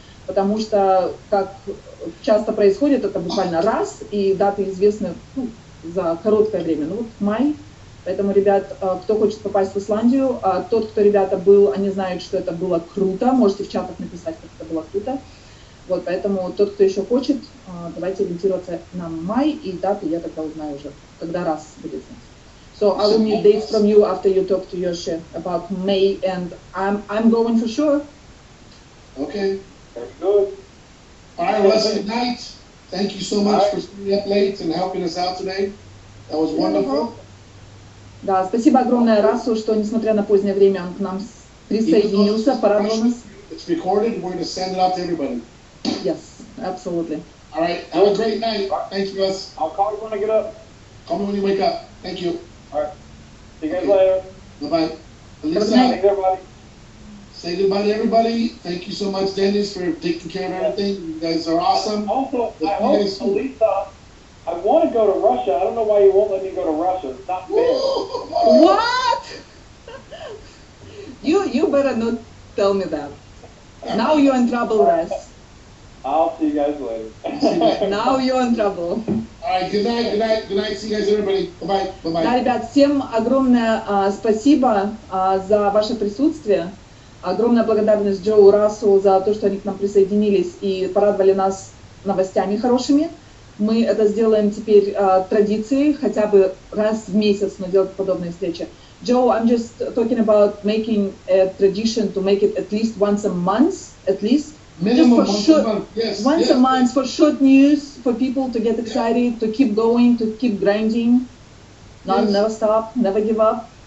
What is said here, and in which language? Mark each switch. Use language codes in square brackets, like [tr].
[ru] Потому что, как часто происходит, это буквально раз, и даты известны за короткое время. Ну вот май. Поэтому, ребят, кто хочет попасть в Исландию, тот, кто, ребята, был, они знают, что это было круто. Можете в чатах написать, как это было круто. Вот, поэтому тот, кто еще хочет, давайте ориентироваться на май, и даты я тогда узнаю уже, когда раз будет. [en] So I will need dates from you after you talk to Yoshi about May, and I'm going for sure. Okay. That's good. All right, Leslie, good night. Thank you so much for staying up late and helping us out today. That was wonderful. [ru] Да, спасибо огромное Расу, что, несмотря на позднее время, он к нам присоединился, порадовал нас. [en] It's recorded. We're going to send it out to everybody. Yes, absolutely. All right. Have a great night. Thanks, Russ. I'll call you when I get up. Call me when you wake up. Thank you. All right. See you guys later. Bye-bye. Thanks, everybody. Say goodbye to everybody. Thank you so much, Dennis, for taking care of everything. You guys are awesome. Also, I hope, Alisa, I want to go to Russia. I don't know why you won't let me go to Russia. It's not fair. What? You better not tell me that. Now you're in trouble, Russ. I'll see you guys later. Now you're in trouble. All right, good night, good night, good night. See you guys, everybody. Bye-bye, bye-bye. [ru] Да, ребят, всем огромное спасибо за ваше присутствие. Огромная благодарность Джоу, Рассу за то, что они к нам присоединились и порадовали нас новостями хорошими. Мы это сделаем теперь традицией, хотя бы раз в месяц мы делаем подобные встречи. [en] Joe, I'm just talking about making a tradition to make it at least once a month, at least. Minimum just for once short, a month, yes. once yes. a month for short news, for people to get excited, to keep going, to keep grinding, not never stop, never give up.